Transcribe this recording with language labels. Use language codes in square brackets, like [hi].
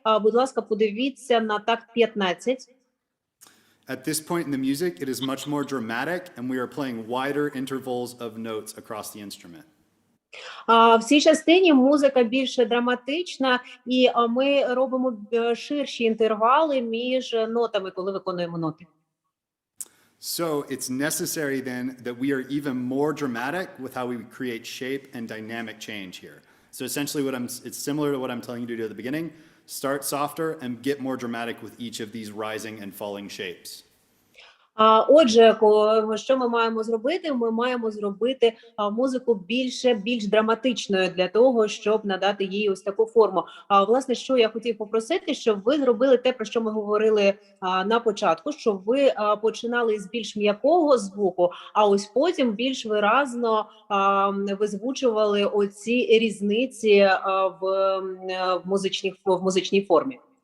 [uk] Будь ласка, подивіться на такт 15. [en] At this point in the music, it is much more dramatic, and we are playing wider intervals of notes across the instrument. [uk] В цій частині музика більш драматична, і ми робимо ширші інтервали між нотами, коли виконуємо ноти. [en] So it's necessary then that we are even more dramatic with how we create shape and dynamic change here. So essentially it's similar to what I'm telling you to do at the beginning. Start softer and get more dramatic with each of these rising and falling shapes. [uk] Отже, що ми маємо зробити? Ми маємо зробити музику більш драматичною для того, щоб надати їй ось таку форму. Власне, що я хотів попросити, щоб ви зробили те, про що ми говорили на початку, щоб ви починали з більш м'якого звуку, а ось потім більш виразно визвучували оці різниці в музичній формі.